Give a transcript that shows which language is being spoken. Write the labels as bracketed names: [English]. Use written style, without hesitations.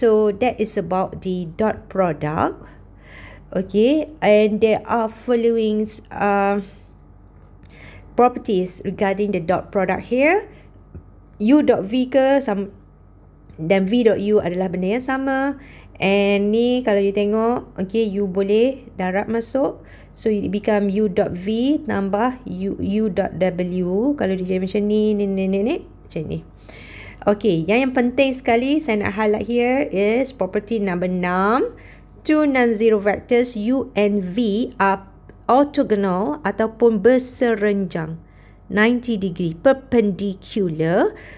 [English] So that is about the dot product. Okay. And there are following properties regarding the dot product here. [Malay] U dot V ke dan V dot U adalah benda yang sama. And ni kalau you tengok, okay, you boleh darab masuk. [English] So it become U dot V [Malay] tambah [English] U dot W. [Malay] Kalau dia jadi macam ni, macam ni. Okay, yang penting sekali saya nak highlight [English] here is property number 6. Two non-zero vectors U and V are orthogonal [Malay] ataupun berserenjang [English] 90 degree perpendicular.